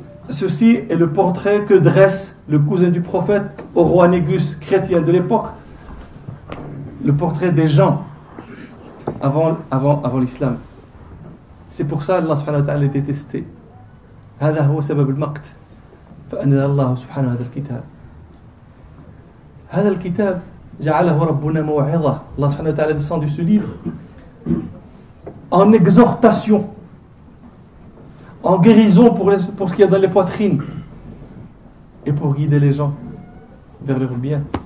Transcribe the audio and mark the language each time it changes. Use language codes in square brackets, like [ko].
[fr] Ceci est le portrait que dresse le cousin du prophète au roi Négus, chrétien de l'époque. Le portrait des gens avant l'islam. C'est pour ça Allah subhanahu wa ta'ala est détesté. [ar] هذا هو سبب المقت فأنزل الله سبحانه هذا الكتاب. هذا الكتاب جعله ربنا موعظة. [fr] Allah subhanahu wa ta'ala descend de ce livre en exhortation, en guérison pour ce qu'il y a dans les poitrines et pour guider les gens vers leur bien.